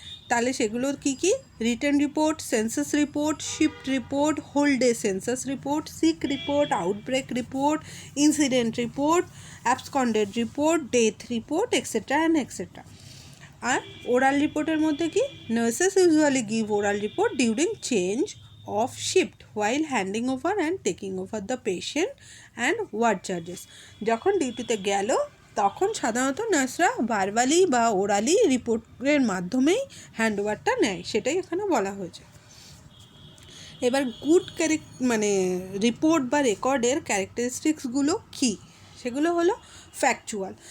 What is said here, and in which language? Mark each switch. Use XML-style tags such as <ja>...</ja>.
<bn>তাহলে সেগুলো কী কী, written report, census report, shift report, whole day census report, sick report, outbreak report, incident report, absconded report, death report, etcetera and etcetera. আর oral রিপোর্টের মধ্যে কি,</bn> <en>Nurses usually give oral report during change of shift while handing over and taking over the patient and ward charges।</en> <bn>যখন ডিউটিতে গেল তখন সাধারণত নার্সরা verbally বা ওরালি রিপোর্টের মাধ্যমেই হ্যান্ড ওভারটা নেয়, সেটাই এখানে বলা হয়েছে। এবার গুড মানে রিপোর্ট বা রেকর্ডের ক্যারেক্টারিস্টিক্সগুলো কী, সেগুলো হলো ফ্যাকচুয়াল।</bn>